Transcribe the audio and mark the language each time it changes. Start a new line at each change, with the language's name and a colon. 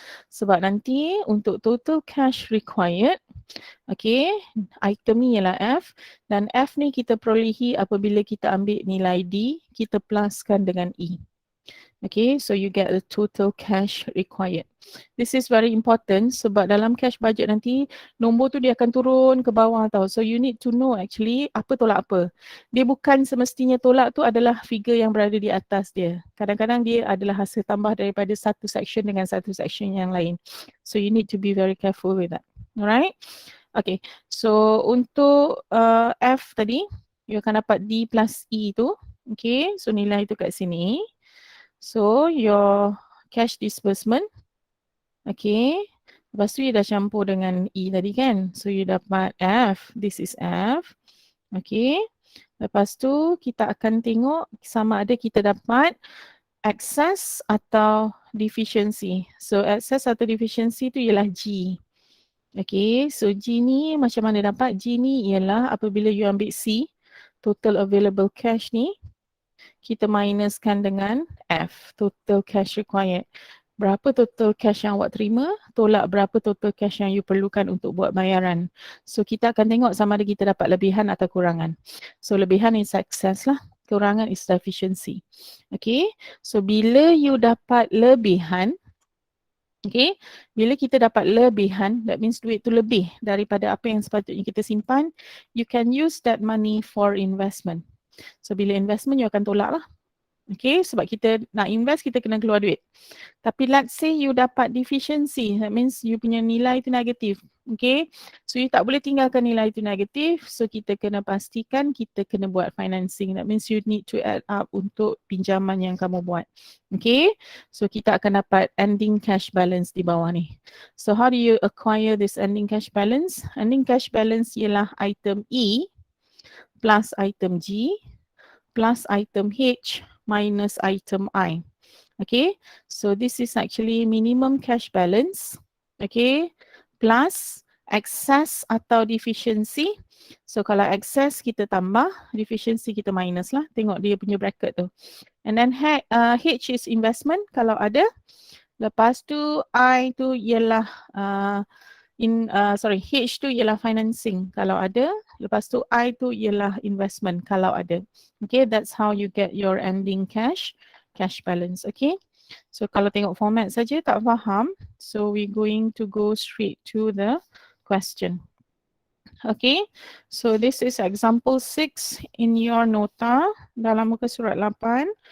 Malay: Sebab nanti untuk total cash required, okay, item ni ialah F dan F ni kita perolehi apabila kita ambil nilai D, kita pluskan dengan E.
English: Okay, so you get the total cash required. This is very important
Malay: sebab dalam cash budget nanti nombor tu dia akan turun ke bawah tau.
English: So you need to know actually
Malay: apa tolak apa. Dia bukan semestinya tolak tu adalah figure yang berada di atas dia. Kadang-kadang dia adalah hasil tambah daripada satu section dengan satu section yang lain.
English: So you need to be very careful with that.
Malay: Alright? Okay, so untuk F tadi, you akan dapat D plus E tu. Okay, so nilai tu kat sini. So your cash disbursement, okay, lepas tu you dah campur dengan E tadi kan.
English: So you dapat F, this is F, okay.
Malay: Lepas tu kita akan tengok sama ada kita dapat excess atau deficiency. So excess atau deficiency tu ialah G. Okay, so G ni macam mana dapat? G ni ialah apabila you ambil C, total available cash ni, kita minuskan dengan F, total cash required. Berapa total cash yang awak terima, tolak berapa total cash yang you perlukan untuk buat bayaran. So kita akan tengok sama ada kita dapat lebihan atau kurangan. So lebihan is excess lah, kurangan is deficiency. Okay, so bila you dapat lebihan, okay, bila kita dapat lebihan, that means duit tu lebih daripada apa yang sepatutnya kita simpan,
English: you can use that money for investment.
Malay: So bila investment you akan tolak lah. Okay, sebab kita nak invest, kita kena keluar duit. Tapi let's say you dapat deficiency, that means you punya nilai itu negatif. Okay, so you tak boleh tinggalkan nilai itu negatif, so kita kena pastikan kita kena buat financing.
English: That means you need to add up
Malay: untuk pinjaman yang kamu buat. Okay, so kita akan dapat ending cash balance di bawah ni.
English: So how do you acquire this ending cash balance?
Malay: Ending cash balance ialah item E plus item G plus item H minus item I.
English: Okay, so this is actually minimum cash balance, okay, plus excess atau deficiency.
Malay: So kalau excess kita tambah, deficiency kita minus lah. Tengok dia punya bracket tu.
English: And then H is investment
Malay: kalau ada. Lepas tu I tu ialah H tu ialah financing kalau ada. Lepas tu I tu ialah investment kalau ada.
English: Okay, that's how you get your ending cash balance. Okay, so
Malay: kalau tengok format saja tak faham,
English: so we going to go straight to the question. Okay, so this is example 6 in your
Malay: nota dalam muka surat 8.